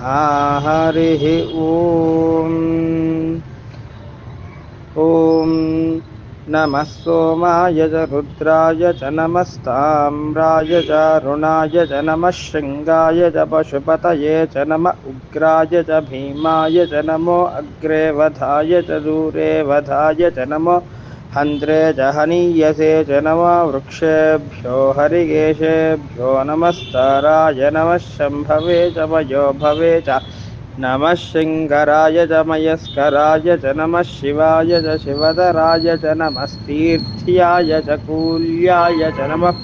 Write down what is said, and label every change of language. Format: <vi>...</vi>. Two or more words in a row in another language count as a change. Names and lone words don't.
<sa>హరి ఓం. ఓం నమః సోమాయ చ రుద్రాయ చ నమస్తామ్రాయ చ అరుణాయ చ నమః శృంగాయ చ పశుపతయే చ నమః ఉగ్రాయ చ భీమాయ చ నమో అగ్రే వధాయ చ దూరే వధాయ చ నమో हंद्रे च हनीयसे च नमः वृक्षेभ्यो हरिकेशेभ्यो नमस्ताराय नमः शम्भवे च मयोभवे च नमः शृङ्गराय च मयस्कराय च नमः शिवाय च शिवधराय च नमस्तीर्थ्याय च कूल्याय च नमः</sa>